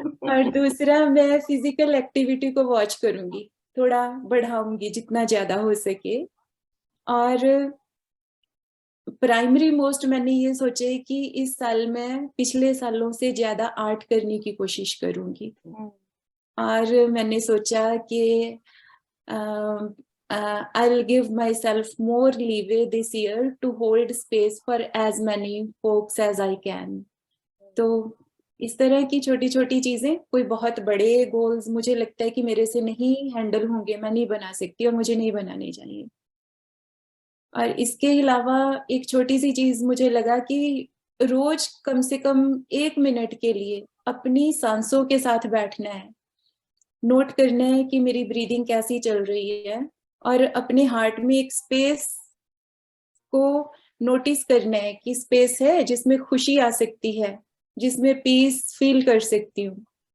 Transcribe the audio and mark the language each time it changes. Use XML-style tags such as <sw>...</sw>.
<hi>और दूसरा, मैं फिजिकल एक्टिविटी को वॉच करूंगी, थोड़ा बढ़ाऊंगी जितना ज्यादा हो सके। और प्राइमरी मोस्ट मैंने ये सोचा है कि इस साल मैं पिछले सालों से ज्यादा आर्ट करने की कोशिश करूंगी। और मैंने सोचा कि</hi> <en>I'll give myself more leeway this year to hold space for as many folks as I can.</en> <hi>तो इस तरह की छोटी छोटी चीजें, कोई बहुत बड़े गोल्स मुझे लगता है कि मेरे से नहीं हैंडल होंगे, मैं नहीं बना सकती और मुझे नहीं बनाने चाहिए। और इसके अलावा एक छोटी सी चीज मुझे लगा कि रोज कम से कम 1 मिनट के लिए अपनी सांसों के साथ बैठना है, नोट करना है कि मेरी ब्रीदिंग कैसी चल रही है, और अपने हार्ट में एक स्पेस को नोटिस करना है कि स्पेस है जिसमें खुशी आ सकती है, जिसमें पीस फील कर सकती हूँ।</hi>